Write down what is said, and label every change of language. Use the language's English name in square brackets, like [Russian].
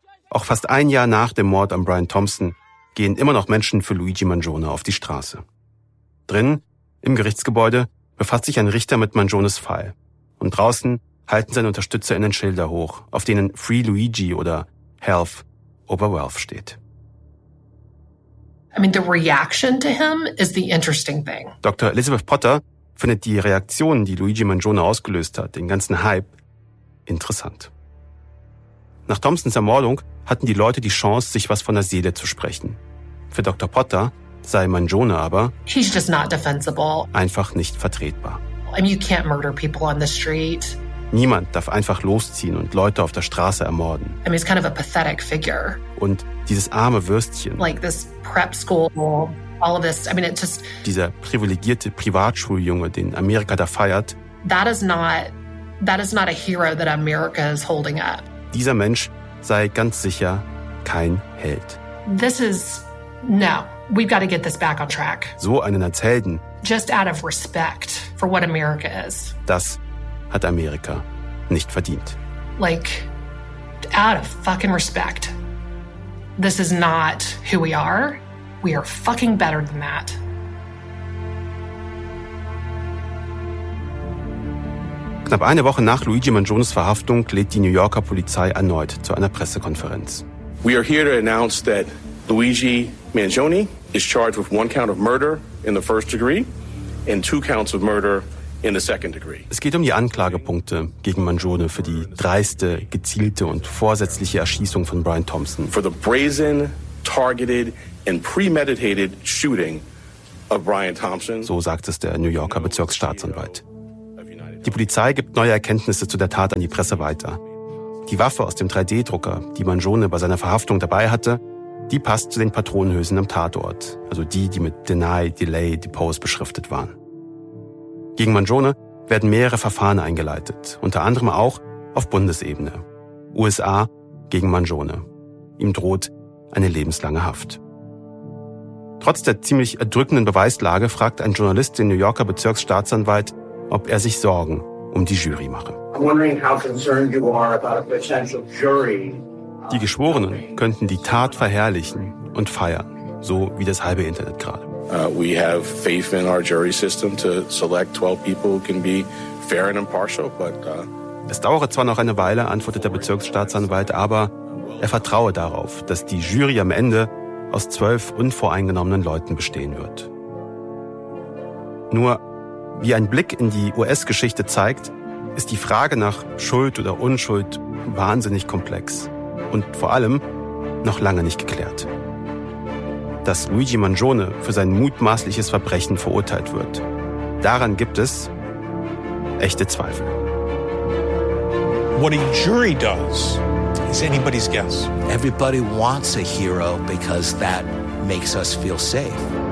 [German] Auch fast ein Jahr nach dem Mord an Brian Thompson gehen immer noch Menschen für Luigi Mangione auf die Straße. Drinnen, im Gerichtsgebäude, befasst sich ein Richter mit Mangiones Fall. Und draußen halten seine UnterstützerInnen Schilder hoch, auf denen [English] Free Luigi [German] oder [English] Health over Wealth [German] steht. [English] I mean, the reaction to him is the interesting thing. [German] Dr. Elizabeth Potter findet die Reaktion, die Luigi Mangione ausgelöst hat, den ganzen Hype, interessant. Nach Thompsons Ermordung hatten die Leute die Chance, sich was von der Seele zu sprechen. Für Dr. Potter sei Mangione aber [English] he's just not defensible. [German] Einfach nicht vertretbar. [English] I mean, you can't murder people on the street. [German] Niemand darf einfach losziehen und Leute auf der Straße ermorden. [English] I mean, he's kind of a pathetic figure. [German] Und dieses arme Würstchen. [English] Like this prep school, all of this. I mean, it just [German] dieser privilegierte Privatschuljunge, den Amerika da feiert. [English] That is not a hero that America is holding up. [German] Dieser Mensch sei ganz sicher kein Held. [English] This is no. We've got to get this back on track. [German] So einen als Helden. [English] Just out of respect for what America is. [German] Das hat Amerika nicht verdient. [English] Like, out of fucking respect. This is not who we are. We are fucking better than that. [German] Knapp eine Woche nach Luigi Mangiones Verhaftung lädt die New Yorker Polizei erneut zu einer Pressekonferenz. [English] We are here to announce that Luigi Mangione is charged with one count of murder in the first degree and two counts of murder in the second degree. [German] Es geht um die Anklagepunkte gegen Mangione für die dreiste, gezielte und vorsätzliche Erschießung von Brian Thompson. [English] For the brazen, targeted and premeditated shooting of Brian Thompson. [German] So sagt es der New Yorker Bezirksstaatsanwalt. Die Polizei gibt neue Erkenntnisse zu der Tat an die Presse weiter. Die Waffe aus dem 3D-Drucker, die Mangione bei seiner Verhaftung dabei hatte, die passt zu den Patronenhülsen am Tatort, also die, die mit [English] Deny, Delay, Depose [German] beschriftet waren. Gegen Mangione werden mehrere Verfahren eingeleitet, unter anderem auch auf Bundesebene. USA gegen Mangione. Ihm droht eine lebenslange Haft. Trotz der ziemlich erdrückenden Beweislage fragt ein Journalist den New Yorker Bezirksstaatsanwalt, ob er sich Sorgen um die Jury mache. Die Geschworenen könnten die Tat verherrlichen und feiern, so wie das halbe Internet gerade. [English] We have faith in our jury system to select 12 people who can be fair and impartial, but [German] es dauere zwar noch eine Weile, antwortet der Bezirksstaatsanwalt, aber er vertraue darauf, dass die Jury am Ende aus 12 unvoreingenommenen Leuten bestehen wird. Nur, wie ein Blick in die US-Geschichte zeigt, ist die Frage nach Schuld oder Unschuld wahnsinnig komplex und vor allem noch lange nicht geklärt. Dass Luigi Mangione für sein mutmaßliches Verbrechen verurteilt wird, daran gibt es echte Zweifel. [English] What a jury does is anybody's guess. Everybody wants a hero because that makes us feel safe.